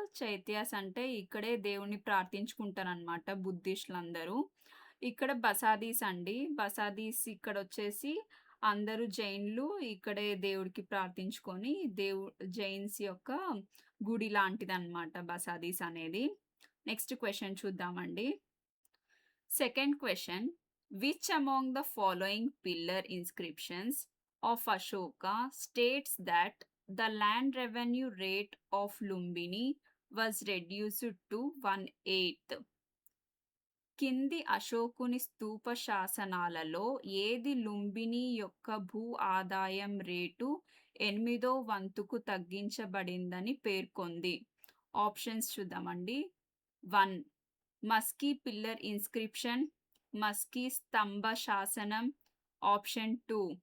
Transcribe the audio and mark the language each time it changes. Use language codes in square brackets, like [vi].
[te] Chaityas అంటే ఇక్కడే దేవుడిని ప్రార్థించుకుంటారనమాట బుద్ధిస్టులందరూ. ఇక్కడ బసాదీస్ అండి. బసాదీస్ ఇక్కడొచ్చేసి అందరూ జైన్‌లు ఇక్కడే దేవుడికి ప్రార్థించుకొని జైన్స్ యొక్క గుడి లాంటిదనమాట బసాదీస్ అనేది. నెక్స్ట్ క్వెషన్ చూద్దామండి. [en] Second question, which among the following pillar inscriptions of Ashoka states that the land revenue rate of Lumbini was reduced to 1/8? [te] కింది అశోకుని స్తూప శాసనాలలో ఏది లుంబిని యొక్క భూ ఆదాయం రేటు 8వ వంతుకు తగ్గించబడిందని పేర్కొంది? ఆప్షన్స్ చూద్దామండి. 1. మస్కీ పిల్లర్ ఇన్స్క్రిప్షన్, మస్కీ స్తంభ శాసనం. ఆప్షన్ 2.